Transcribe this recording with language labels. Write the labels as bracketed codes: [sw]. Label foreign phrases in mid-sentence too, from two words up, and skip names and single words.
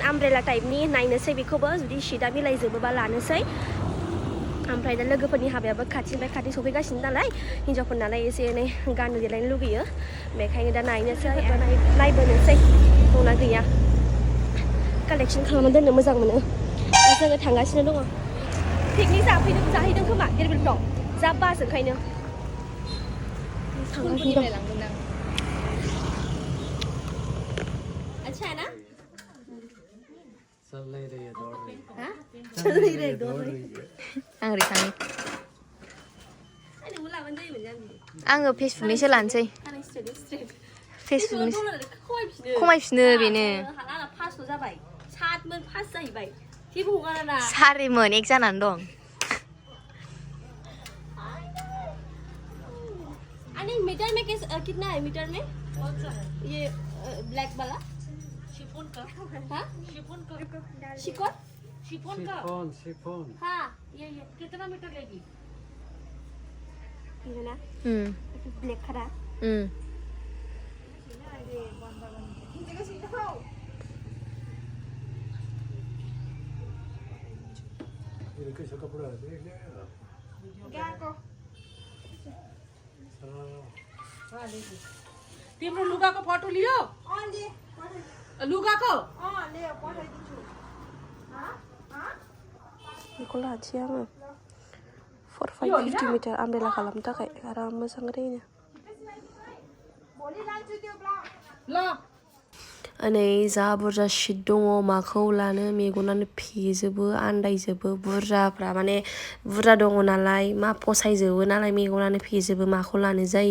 [brx] आमब्रेला टाइपनि नायनोसै बेखौबो जुदि शीटआ मिलायजोबोबा लानोसै ओमफ्राय दा लोगोफोरनि हाबायाबो खाथिनिफ्राय खाथि सफैगासिनो नालाय हिनजावफोर नालाय एसे एनै गाननो देलायनो लुगैयो बेखायनो दा नायनोसै नायबोनोसै दंना गैया कालेक्शन खालामना दोननो मोजां मोनो दा जोङो थांगासिनो दङ पिकनिक जाहैदों खोमा गेरबिलफ्राव जा बास ओंखायनो थांगासिनो दं [hi] अच्छा है ना चल नहीं रही है दौड़ रही है हाँ चल नहीं रही दौड़ रही [brx] Angry kami. Anggo Facebookनिसो लानोसै. फेसबुकनि खमायफिनो बेनो सारिमोन एक जानानै दं [hi] मीटर में कितना है मीटर में ये ब्लैक वाला शिफॉन का हाँ शिफॉन हाँ ये कितना मीटर लेगी ये ना ब्लैक खड़ा कैसा कपड़ा है देख लेगा क्या को [ne] तिम्रो लुगाको फोटो लियो लुगाको [brx] बेखौ लानोसै आङो 4-5-50 मिटार आमब्रेला खालामनो थाखाय आराम मोजाङैनो नै जा बुरजा शीट दङ माखौ लानो मेगनानो फेजोबो आन्दायजोबो बुरजाफ्रा माने बुरजा दङ नालाय मा फसायजोबो नालाय मेगनानो फेजोबो माखौ लानो जायो